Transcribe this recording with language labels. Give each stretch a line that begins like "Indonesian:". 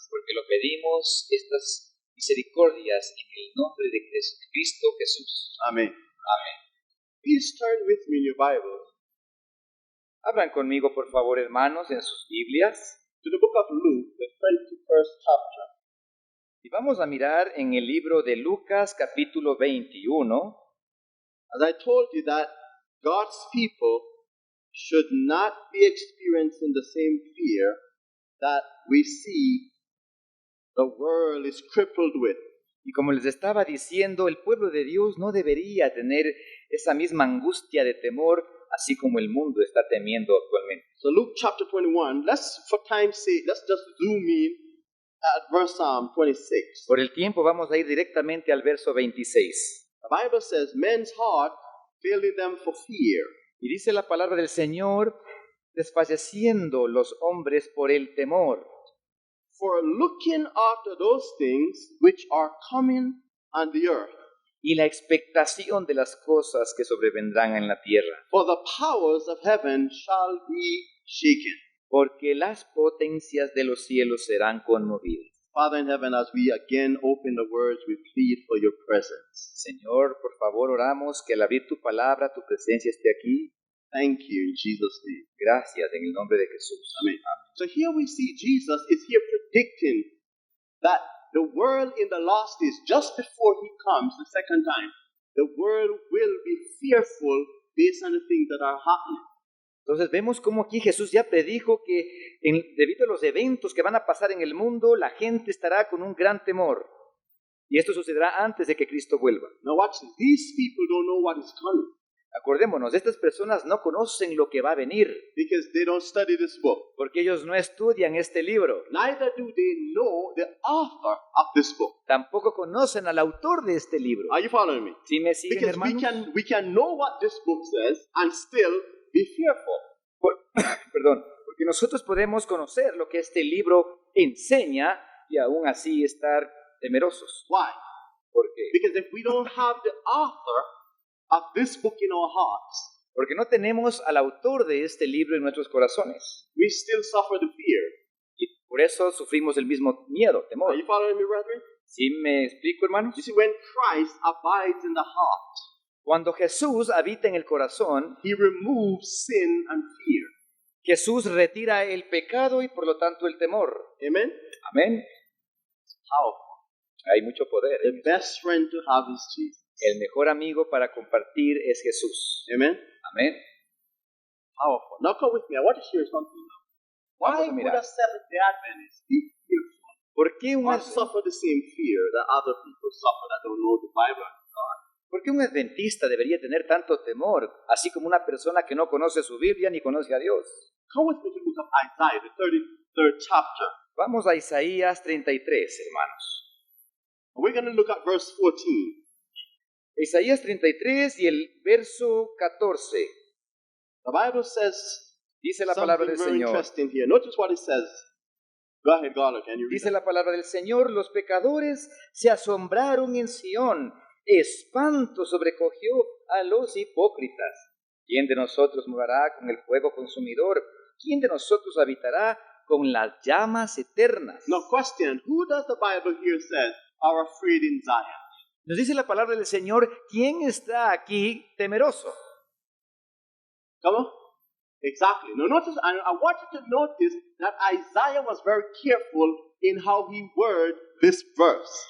Spanish: Porque lo pedimos estas misericordias en el nombre de Cristo Jesús.
English: Amen.
Spanish: Amén.
English: Please turn with me in your Bible
Spanish: Hablan conmigo, por favor, hermanos, en sus Biblias.
English: to the book of Luke, the 21st chapter.
Spanish: Y vamos a mirar en el libro de Lucas, capítulo 21.
English: As I told you that God's people should not be experiencing the same fear that we see the world is crippled with.
Spanish: Y como les estaba diciendo, el pueblo de Dios no debería tener esa misma angustia de temor, así como el mundo está temiendo actualmente.
English: So Luke chapter 21, for time's sake, let's just zoom in at verse 26.
Spanish: Por el tiempo vamos a ir directamente al verso 26.
English: The Bible says, men's heart failing them for fear.
Spanish: Y dice la palabra del Señor, desfalleciendo los hombres por el temor.
English: For looking after those things which are coming on the earth.
Spanish: Y la expectación de las cosas que sobrevendrán en la tierra.
English: For the powers of heaven shall be shaken.
Spanish: Porque las potencias de los cielos serán conmovidas.
English: Father in heaven, as we again open the words, we plead for your presence.
Spanish: Señor, por favor, oramos que al abrir tu palabra, tu presencia esté aquí.
English: Thank you in Jesus' name.
Spanish: Gracias en el nombre de Jesús.
English: Amen. So here we see Jesus is here predicting that the world in the last days, just before he comes the second time, the world will be fearful based on the things that are happening.
Spanish: Entonces vemos cómo aquí Jesús ya predijo que debido a los eventos que van a pasar en el mundo, la gente estará con un gran temor. Y esto sucederá antes de que Cristo vuelva.
English: Now watch this. These people don't know what is coming
Spanish: Acordémonos, estas personas no conocen lo que va a venir,
English: because they don't study this book.
Spanish: porque ellos no estudian este libro.
English: Neither do they know the author of this book.
Spanish: Tampoco conocen al autor de este libro.
English: Are you following me?
Spanish: ¿Sí me siguen,
English: Because
Spanish: hermanos?
English: we can know what this book says and still be fearful.
Spanish: Perdón, porque nosotros podemos conocer lo que este libro enseña y aún así estar temerosos.
English: Why?
Spanish: ¿Por qué?
English: Because if we don't have the author of this book in our hearts,
Spanish: Porque no tenemos al autor de este libro en nuestros corazones.
English: we still suffer the fear.
Spanish: Y por eso sufrimos el mismo miedo, temor.
English: Are you following me, brethren?
Spanish: ¿Sí me explico, hermanos?
English: You see, when Christ abides in the heart,
Spanish: Cuando Jesús habita en el corazón,
English: he removes sin and fear.
Spanish: Jesús retira el pecado y por lo tanto el temor.
English: Amen?
Spanish: Amén.
English: Powerful.
Spanish: Hay mucho poder.
English: The best friend to have is Jesus.
Spanish: El mejor amigo para compartir es Jesús.
English: Amen?
Spanish: Amén.
English: Powerful. Now come with me. I want to share something now. Why
Spanish: Vamos a
English: would
Spanish: mirar.
English: a Seventh-day Adventist be fearful
Spanish: ¿Por qué un,
English: or suffer the same fear that other people suffer that don't know the Bible and God?
Spanish: ¿Por qué un adventista debería tener tanto temor, así como una persona que no conoce su Biblia ni conoce a Dios?
English: Come with me to the book of Isaiah, the 33rd chapter.
Spanish: Vamos a Isaías 33, hermanos.
English: And we're going to look at verse 14.
Spanish: Isaías 33 y el verso 14.
English: The Bible says
Spanish: Dice la palabra
English: something
Spanish: del
English: very
Spanish: Señor.
English: interesting here. Notice what it says. Go ahead, Garland, can you read
Spanish: Dice
English: that?
Spanish: la palabra del Señor, los pecadores se asombraron en Sión, espanto sobrecogió a los hipócritas. ¿Quién de nosotros morará con el fuego consumidor? ¿Quién de nosotros habitará con las llamas eternas?
English: Now, question, who does the Bible here say are afraid in Zion?
Spanish: Nos dice la palabra del Señor, ¿quién está aquí temeroso?
English: Come on. Exactly. Now, notice, I want you to notice that Isaiah was very careful in how he worded this verse.